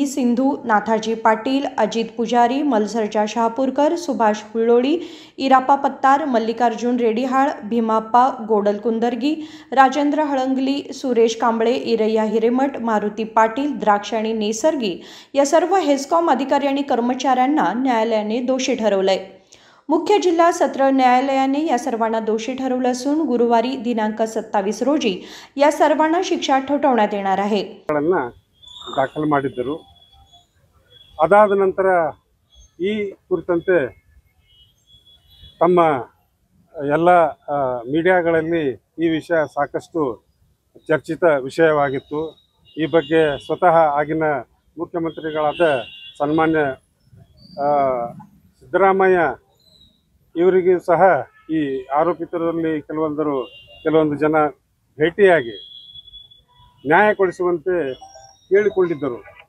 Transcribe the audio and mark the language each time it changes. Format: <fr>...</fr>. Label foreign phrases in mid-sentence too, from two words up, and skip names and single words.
<mr>सिंधू, नाथाजी पाटील, अजित पुजारी, मलसरच्या शहापूरकर, सुभाष हुल्लोळी, इरापा पत्तार, मल्लिकार्जुन रेडीहाळ, भीमाप्पा गोडल कुंदर्गी, राजेंद्र हळंगली, सुरेश कांबळे, इरय्या हिरेमठ, मारुती पाटील, द्राक्ष आणि नेसर्गी या सर्व हेस्कॉम अधिकारी आणि कर्मचाऱ्यांना न्यायालयाने दोषी ठरवलंय. मुख्य जिल्हा सत्र न्यायालयाने या सर्वांना दोषी ठरवलं असून गुरुवारी दिनांक 27 रोजी या सर्वांना शिक्षा ठोठावण्यात येणार आहे.</mr> <kn>ದಾಖಲು ಮಾಡಿದ್ದರು. ಅದಾದ ನಂತರ ಈ ಕುರಿತಂತೆ ತಮ್ಮ ಎಲ್ಲ ಮೀಡಿಯಾಗಳಲ್ಲಿ ಈ ವಿಷಯ ಸಾಕಷ್ಟು ಚರ್ಚಿತ ವಿಷಯವಾಗಿತ್ತು. ಈ ಬಗ್ಗೆ ಸ್ವತಃ ಆಗಿನ ಮುಖ್ಯಮಂತ್ರಿಗಳಾದ ಸನ್ಮಾನ್ಯ ಸಿದ್ದರಾಮಯ್ಯ ಇವರಿಗೂ ಸಹ ಈ ಆರೋಪಿತರಲ್ಲಿ ಕೆಲವೊಂದು ಜನ ಭೇಟಿಯಾಗಿ ನ್ಯಾಯ ಕೊಡಿಸುವಂತೆ ಕೇಳಿಕೊಂಡಿದ್ದರು.</kn>